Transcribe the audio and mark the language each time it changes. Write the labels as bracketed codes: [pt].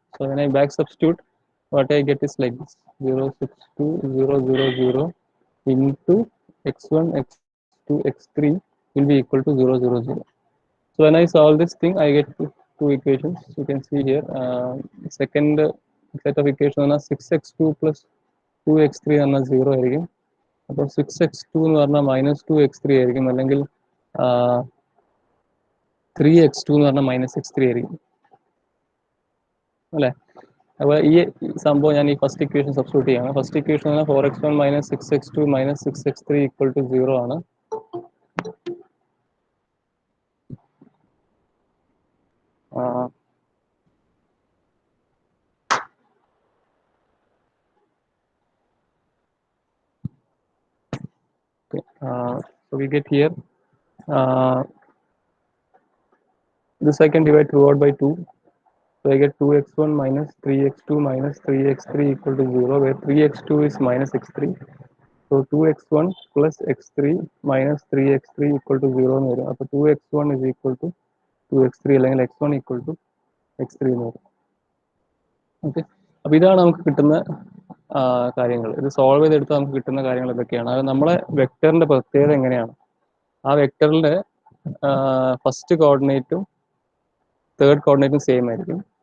[en] So when I back substitute, what I get is like this 0 6 2 0 0 0 into x1, x2, x3 will be equal to 0, 0, 0. So when I solve this thing, I get two equations. You can see here, second set of equations 6x2 plus 2x3 [ml] ആണ് 0 ആയിരിക്കും. അപ്പോൾ 6x2 എന്ന് പറഞ്ഞാൽ -2x3 ആയിരിക്കും, അല്ലെങ്കിൽ 3x2 എന്ന് പറഞ്ഞാൽ -x3 ആയിരിക്കും അല്ലേ. അപ്പോൾ ഈ സംഭവം ഞാൻ ഈ ഫസ്റ്റ് ഇക്വേഷൻ സബ്സ്റ്റിറ്റ്യൂട്ട് ചെയ്യാണ്. First equation 4x1 - 6x2 - 6x3 = 0 ആണ്. [en] So we get here, this I can divide throughout by 2. So I get 2x1 - 3x2 - 3x3 = 0, where 3x2 is -x3. So 2x1 plus x3 minus 3x3 = 0 [ml] എന്ന് വരും. അപ്പോൾ [en] 2x1 is equal to 2x3, [ml] അല്ലെങ്കിൽ [en] x1 equal to x3 [ml] എന്ന് വരും. Okay, അപ്പോൾ ഇതാണ് നമുക്ക് കിട്ടുന്ന കാര്യങ്ങൾ. ഇത് സോൾവ് ചെയ്തെടുത്താൽ നമുക്ക് കിട്ടുന്ന കാര്യങ്ങൾ ഇതൊക്കെയാണ്. അത് നമ്മളെ വെക്ടറിന്റെ പ്രത്യേകത എങ്ങനെയാണ്, ആ വെക്ടറിന്റെ ഫസ്റ്റ് കോർഡിനേറ്റും തേർഡ് കോർഡിനേറ്റും സെയിം ആയിരിക്കും.